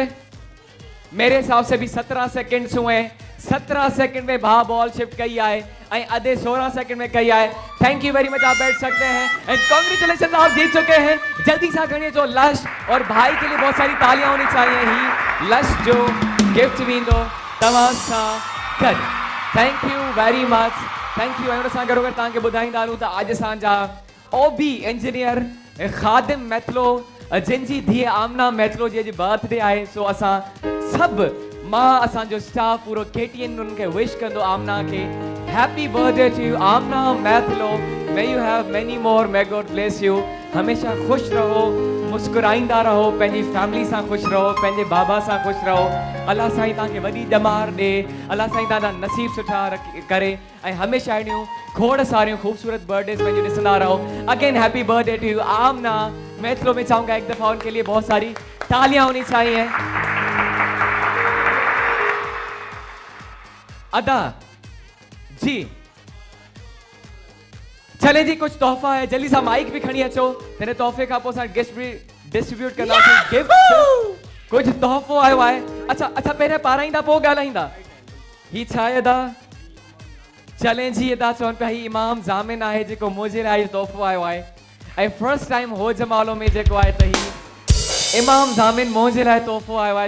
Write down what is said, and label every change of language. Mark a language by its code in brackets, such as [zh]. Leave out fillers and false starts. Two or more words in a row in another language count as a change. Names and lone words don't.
[ur] میرے حساب سے بھی 17 سیکنڈز ہوئے. [sd] 17 सेकंड में भा बॉल शिफ्ट कई आए. आधे 16 सेकंड में कई आए. [en] thank you very much. [ur] آپ بیٹھ سکتے ہیں. [en] and congratulation, [ur] آپ جیت چکے ہیں۔ جلدی سے کھڑیے جو لش اور بھائی کے لیے بہت ساری تالیاں ہونی چاہئیں. [sd] ही लश जो गिफ्ट भी दो तव्हां सां गॾु. [en] thank you very much. thank you. [sd] ऐं सां गॾोगॾु तव्हांखे ॿुधाईंदा हलूं त अॼु असांजा ओबी इंजीनियर ख़ादिम मैथलो जिनजी धीअ आमना मैथलो जी अॼु बर्थडे आहे. सो असां सभु मां असांजो स्टाफ पूरो KTN उनखे विश कंदो आमना खे. [en] happy birthday to you Amna Maitlo. may you have many more. may God bless you. [ur] ہمیشہ خوش رہو, [sd] मुस्कुराईंदा रहो, पंहिंजी फैमिली सां खुश रहो, पंहिंजे बाबा सां खुश रहो. अल्लाह साईं तव्हांखे वॾी ॼमार ॾे. अल्लाह साईं तव्हांजा नसीब सुठा करे ऐं हमेशा अहिड़ियूं खोड़ सारियूं खूबसूरत बर्थडेज पंहिंजूं ॾिसंदा रहो. [en] again happy birthday to you Amna Maitlo. [ur] میں چاہوں گا ایک دفعہ ان کے لیے بہت ساری تالیاں ہونی چاہئیں. ادا جی چلے جی کچھ تحفہ ہے. [sd] जल्दी सा माइक भी खणी अचो. [ur] تیرے تحفے کا پوءِ گفٹ بھی ڈسٹریبیوٹ کرنا. [sd] गिफ्ट कुछ तोहफो आयो आहे. अच्छा पहिरियों पाराईंदा पोइ ॻाल्हाईंदा. ही छा आहे अदा? चले जी अदा चवनि पिया ही इमाम ज़ामिन आहे जेको मुंहिंजे लाइ तोहफो आयो आहे. ऐं [en] first time [sd] हो जमालो में जेको आहे त ही इमाम ज़ामिन मुंहिंजे लाइ तोहफो आयो आहे.